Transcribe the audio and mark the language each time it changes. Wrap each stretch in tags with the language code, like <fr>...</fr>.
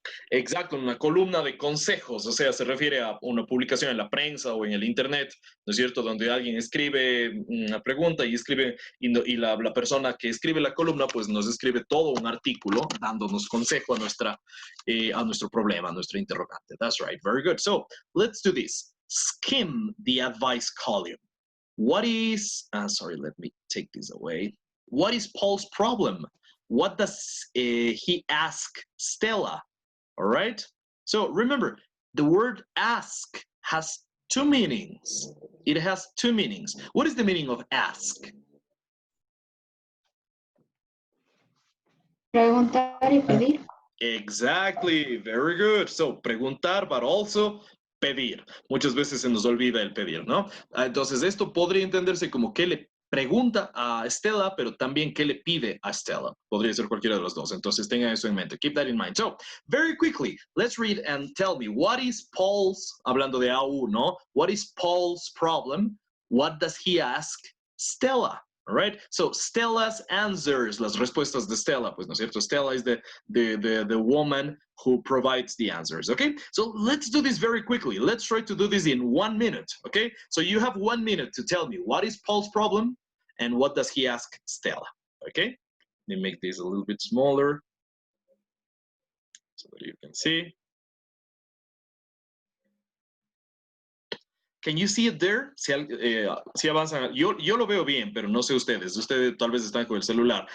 <es>Exacto, una columna de consejos, o sea, se refiere a una publicación en la prensa o en el internet, ¿no es cierto? Donde alguien escribe una pregunta y escribe, y la persona que escribe la columna, pues nos escribe todo un artículo dándonos consejo a nuestro problema, a nuestro interrogante.</es> <en>That's right, very good. So, let's do this. Skim the advice column. What is, sorry, let me take this away. What is Paul's problem? What does he ask Stella? All right? So remember, the word ask has two meanings. It has two meanings. What is the meaning of ask?</en> <es>Preguntar y pedir.</es> <en>Exactly, very good. So, preguntar, but also pedir.</en> <es>Muchas veces se nos olvida el pedir, ¿no? Entonces, esto podría entenderse como que le pregunta a Stella, pero también que le pide a Stella. Podría ser cualquiera de los dos. Entonces, tengan eso en mente.</es> <en>Keep that in mind. So, very quickly, let's read and tell me, what is Paul's,</en> <es>hablando de AU, ¿no?</es> <en>What is Paul's problem? What does he ask Stella? All right, so Stella's answers,</en> <es>las respuestas de Stella, pues no es cierto,</es> <en>Stella is the woman who provides the answers, okay? So let's do this very quickly. Let's try to do this in 1 minute, okay? So you have 1 minute to tell me what is Paul's problem and what does he ask Stella, okay? Let me make this a little bit smaller so that you can see. Can you see it there?</en> <es>Si avanzan, yo lo veo bien, pero no sé ustedes. Ustedes tal vez están con el celular.</es>